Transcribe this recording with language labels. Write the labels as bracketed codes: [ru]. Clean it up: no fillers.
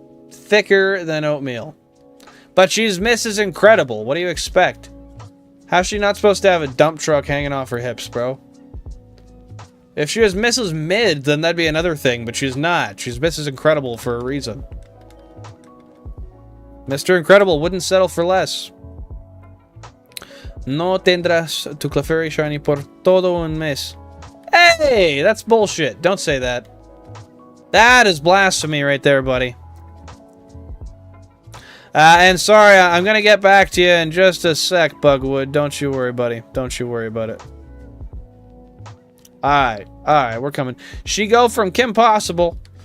[en] Thicker than oatmeal. But she's Mrs. Incredible. What do you expect? How's she not supposed to have a dump truck hanging off her hips, bro? If she was Mrs. Mid, then that'd be another thing, but she's not. She's Mrs. Incredible for a reason. Mr. Incredible wouldn't settle for less. [es] No tendrás tu Clefairy shiny por todo un mes. [en] Hey, that's bullshit. Don't say that. That is blasphemy right there, buddy. And sorry, I'm gonna get back to you in just a sec, Bugwood. Don't you worry, buddy. Don't you worry about it. Alright, we're coming. She go from Kim Possible